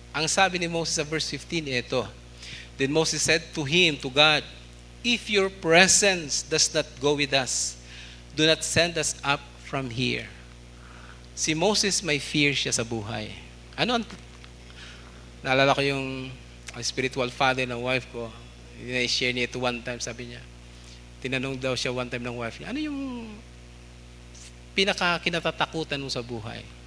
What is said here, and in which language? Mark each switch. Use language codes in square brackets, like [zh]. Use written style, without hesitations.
[tl] Ang sabi ni Moses sa verse 15, ito. [en] Then Moses said to him, to God, if your presence does not go with us, do not send us up from here. [tl] Si Moses may fear siya sa buhay. Naalala ko yung spiritual father ng wife ko. I-share niya ito one time, sabi niya. Tinanong daw siya one time ng wife niya, ano yung pinaka-kinatatakutan mo sa buhay?